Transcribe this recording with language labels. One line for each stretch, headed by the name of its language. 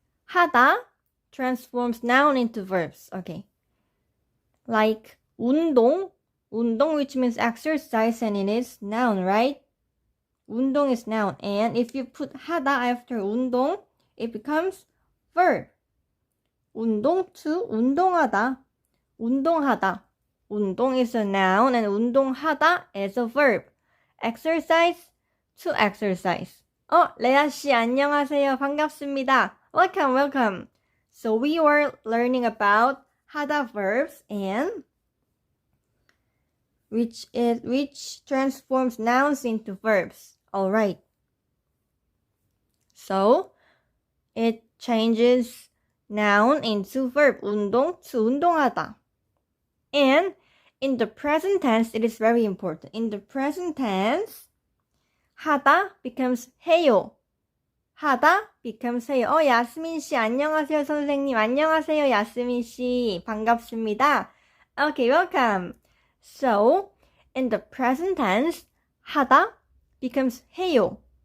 English: Hada transforms noun into verbs. Okay. Like 운동, which means exercise, and it is noun, right? 운동 is noun, and if you put 하다 after 운동, it becomes verb.
Korean: 운동 to 운동하다, 운동하다.
English: 운동 is a noun and 운동하다 is a verb. Exercise to exercise.
Korean: 레아 씨 안녕하세요. 반갑습니다.
English: Welcome. So we were learning about Hada verbs and which transforms nouns into verbs. Alright. So it changes noun into verb.
Korean: 운동 to 운동하다.
English: And in the present tense, it is very important. In the present tense, 하다 becomes 해요.
Korean: 하다 becomes 해요. 야스민 씨 안녕하세요 선생님. 안녕하세요 야스민 씨. 반갑습니다.
English: Okay, welcome. So, in the present tense, 하다 becomes 해요.